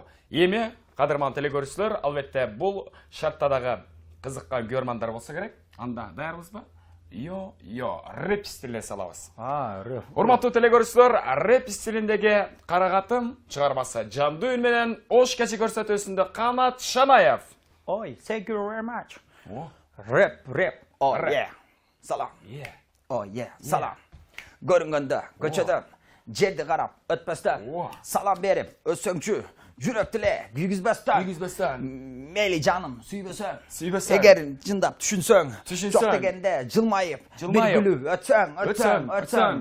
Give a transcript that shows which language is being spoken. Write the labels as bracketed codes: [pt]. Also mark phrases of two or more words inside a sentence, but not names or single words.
[ky] Эми кадырман телекөрүүчүлөр, албетте бул шартта дагы кызыккан көрөрмандар болсо керек. Анда даярбызбы? рэп стиліне салабыз. Рэп. Урматтуу телекөрүүчүлөр, рэп стилиндеги Карагатым чыгармасы Жандуу үн менен Ош кечи көрсөтүүсүндө Канат Шанаев. Ой, [en] thank you very much. Рэп. Yeah. [ky] Салам. Салам. Көрүнгөндө, көчөдөн, жерди карап, өтпөстөн, салам берип, өссөңчү, жүрөктүле, күйгүзбөстөн. Мейли жаным, сүйбөсөң. Эгер жындап түшүнсөң, жок дегенде жылмайып, бир күлүп өтсөң.